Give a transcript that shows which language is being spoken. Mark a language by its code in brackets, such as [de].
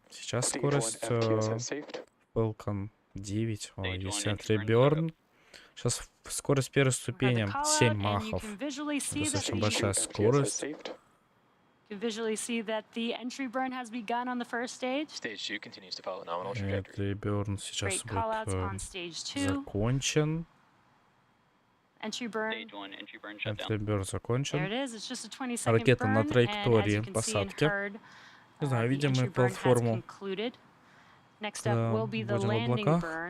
[ru] Сейчас скорость Falcon 9, есть Burn. Сейчас скорость первой ступени 7 махов. Достаточно большая скорость. [en] Visually see that the entry burn has begun on the first stage. Stage 2 continues to follow nominal trajectory. [ru] Entry burn сейчас будет закончен. [en] Entry burn [ru] закончен. Ракета на траектории посадки. Не знаю, видим мы платформу. Будем в облаках.